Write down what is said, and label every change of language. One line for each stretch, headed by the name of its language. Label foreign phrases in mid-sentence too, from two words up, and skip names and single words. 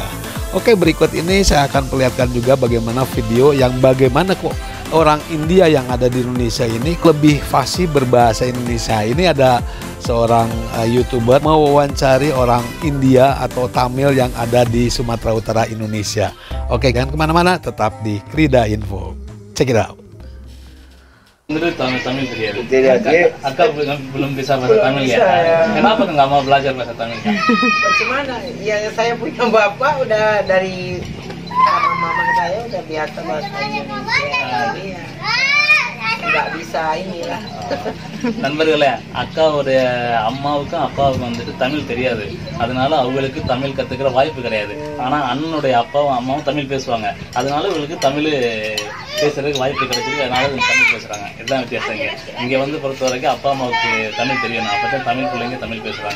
Indonesian: Oke, berikut ini saya akan perlihatkan juga bagaimana video yang bagaimana kok orang India yang ada di Indonesia ini lebih fasih berbahasa Indonesia. Ini ada seorang YouTuber mewawancari orang India atau Tamil yang ada di Sumatera Utara Indonesia. Oke, jangan kemana-mana, tetap di Krida Info.
English: Check it out.
Indonesian: Menurut Tamil Akak belum bisa bahasa Tamil ya? Kenapa nggak mau belajar bahasa Tamil? Bagaimana? Ya saya punya bapak udah dari sama mama saya udah biasa bahasa Indonesia. nggak bisa inilah.
Tamil: நண்பர்களே, அக்காவுடைய அம்மாவுக்கும் அப்பாவுக்கும் வந்துட்டு தமிழ் தெரியாது. அதனால அவங்களுக்கு தமிழ் கத்துக்கிற வாய்ப்பு கிடையாது. ஆனா அண்ணனுடைய அப்பாவும் அம்மாவும் தமிழ் பேசுவாங்க. அதனால இவங்களுக்கு தமிழ் பேசுறதுக்கு வாய்ப்பு கிடைச்சிருக்கு. அதனால இவங்க தமிழ் பேசுறாங்க. இதுதான் வித்தியாசம். இங்க வந்து பொறுத்த வரைக்கும் அப்பா அம்மாவுக்கு தமிழ் தெரியணும். அப்பதான் தமிழ் பிள்ளைங்க தமிழ் பேசுறாங்க.